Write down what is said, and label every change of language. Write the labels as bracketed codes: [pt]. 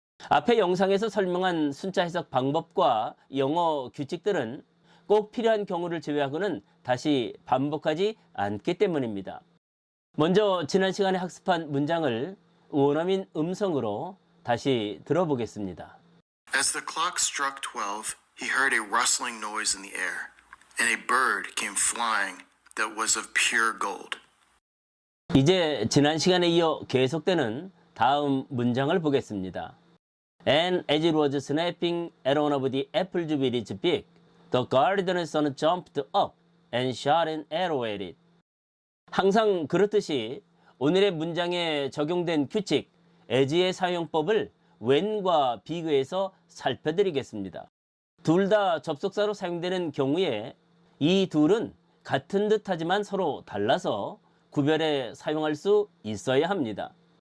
[ko] 앞의 영상에서 설명한 순차 해석 방법과 영어 규칙들은 꼭 필요한 경우를 제외하고는 다시 반복하지 않기 때문입니다. 먼저 지난 시간에 학습한 문장을 원어민 음성으로 다시 들어보겠습니다. [en] As the clock struck 12, he heard a rustling noise in the air, and a bird came flying that was of pure gold. [ko] 이제 지난 시간에 이어 계속되는 다음 문장을 보겠습니다. [en] And as it was snapping at one of the apple trees big, the gardener's son jumped up and shot an arrow at it. [ko] 항상 그렇듯이 오늘의 문장에 적용된 규칙, as의 사용법을 when과 비교해서 살펴드리겠습니다. 둘 다 접속사로 사용되는 경우에 이 둘은 같은 듯하지만 서로 달라서 구별해 사용할 수 있어야 합니다.